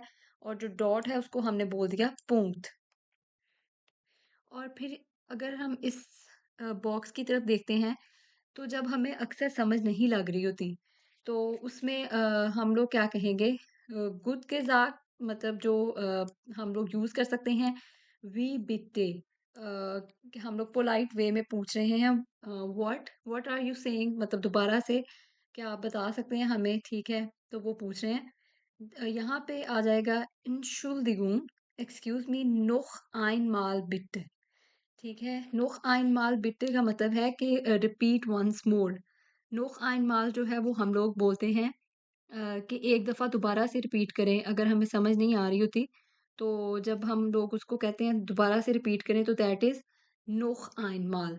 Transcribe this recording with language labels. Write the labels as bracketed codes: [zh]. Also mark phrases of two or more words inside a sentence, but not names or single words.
[hi] और जो डॉट है उसको हमने बोल दिया पुंक्ट। और फिर अगर हम इस बॉक्स की तरफ देखते हैं तो जब हमें अक्सर समझ नहीं लग रही होती तो उसमें हम लोग क्या कहेंगे, गुड के साथ मतलब जो हम लोग यूज़ कर सकते हैं [de] wie bitte. [hi] कि हम लोग [en] polite way [hi] में पूछ रहे हैं [en] what what are you saying, [hi] मतलब दोबारा से क्या आप बता सकते हैं हमें। ठीक है। तो वो पूछ रहे हैं। यहाँ पे आ जाएगा Entschuldigung, [en] excuse me, [de] noch einmal bitte। [hi] ठीक है। [de] noch einmal bitte [hi] का मतलब है कि [en] repeat once more. [de] noch einmal [hi] जो है वो हम लोग बोलते हैं कि एक दफ़ा दोबारा से रिपीट करें अगर हमें समझ नहीं आ रही होती। तो जब हम लोग उसको कहते हैं दोबारा से रिपीट करें तो [en] that is [de] noch einmal.